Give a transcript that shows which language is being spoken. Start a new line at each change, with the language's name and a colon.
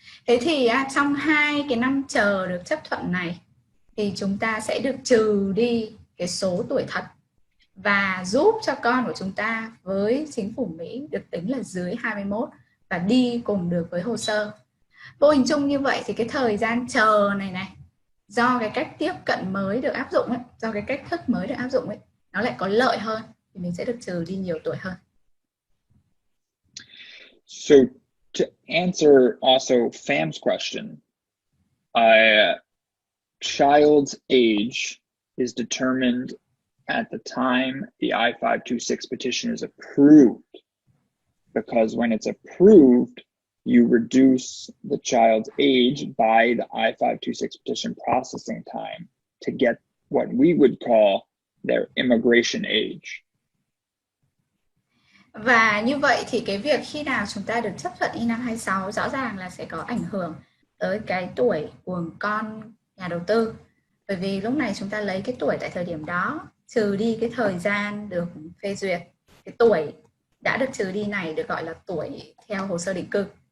Vietnamese: Thế thì trong 2 cái năm chờ được chấp thuận này thì chúng ta sẽ được trừ đi cái số tuổi thật và giúp cho con của chúng ta với chính phủ Mỹ được tính là dưới 21 và đi cùng được với hồ sơ. Vô hình chung như vậy thì cái thời gian chờ này do cái cách tiếp cận mới được áp dụng ấy, do cái cách thức mới được áp dụng ấy, nó lại có lợi hơn, thì mình sẽ được trừ đi nhiều tuổi hơn.
English: So to answer also Fam's question, child's age is determined at the time the I-526 petition is approved, because when it's approved, you reduce the child's age by the I-526 petition processing time to get what we would call their immigration age.
Vietnamese: Và như vậy thì cái việc khi nào chúng ta được chấp thuận I-526 rõ ràng là sẽ có ảnh hưởng tới cái tuổi của con nhà đầu tư. Bởi vì lúc này chúng ta lấy cái tuổi tại thời điểm đó, trừ đi cái thời gian được phê duyệt. Cái tuổi đã được trừ đi này được gọi là tuổi theo hồ sơ định cư.